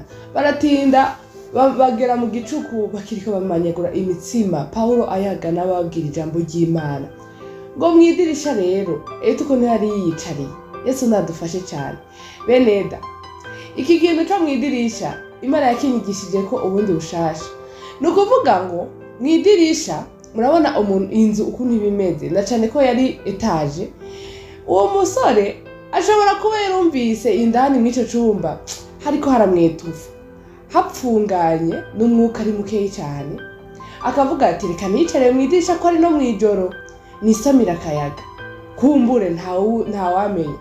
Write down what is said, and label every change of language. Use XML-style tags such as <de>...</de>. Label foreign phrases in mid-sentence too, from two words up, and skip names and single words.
<rw>Baratinda bagera mu gicuku, bakirika bamanyagura imitsima, Paulo ayaga n'ababwira ijambo ry'Imana. Ngo mwidirisha rero Eyutuko ntiyari yiyicariye. Yesu nadufashe cyane. Beneda, iki kintu cyo mwidirisha Imana yakinyigishije ko ubundi bushasha. Nukuvuga ngo mwidirisha murabona umuntu inzu ukuntu ibimeze, na cyane ko yari etage.</rw> <rn>Uwo musore ashobora kuba yarumvise indani mw'ico cumba hariko haramwetufa, hapfunganye n'umwuka ari mukeyi cyane, akavuga ati reka nicare mwidirisha ko ari no mwijoro nisamira akayaga, kumbure ntawamenya.</rn>